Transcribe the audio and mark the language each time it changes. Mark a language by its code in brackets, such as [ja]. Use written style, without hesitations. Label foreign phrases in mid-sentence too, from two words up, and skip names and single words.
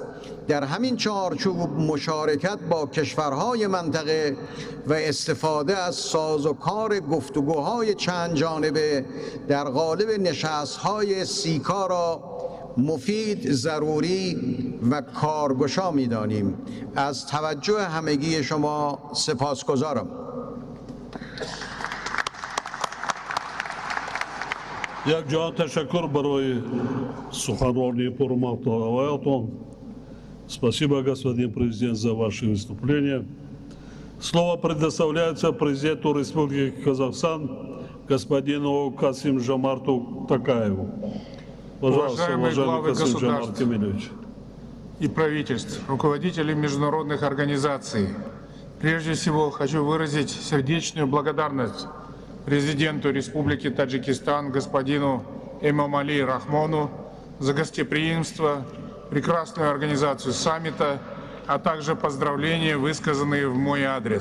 [fa] در همین چارچوب مشارکت با کشورهای منطقه و استفاده از سازوکار گفتگوهای چند جانبه در قالب نشست‌های سیکا را مفید، ضروری و کارگشا می‌دانیم. از توجه همگی شما سپاسگزارم. [tg] Як ҷаҳон ташаккур барои суханронии пурмуҳтавоятон. [ru] Спасибо, господин президент, за ваше выступление. Слово предоставляется президенту Республики Казахстан господину Касым-Жомарту Токаеву. Пожалуйста, Уважаемые главы Касым-Жомарт государств Кемелевич. и правительств, руководители международных организаций, прежде всего хочу выразить сердечную благодарность президенту Республики Таджикистан господину Эмомали Рахмону за гостеприимство, прекрасную организацию саммита, а также поздравления, высказанные в мой адрес.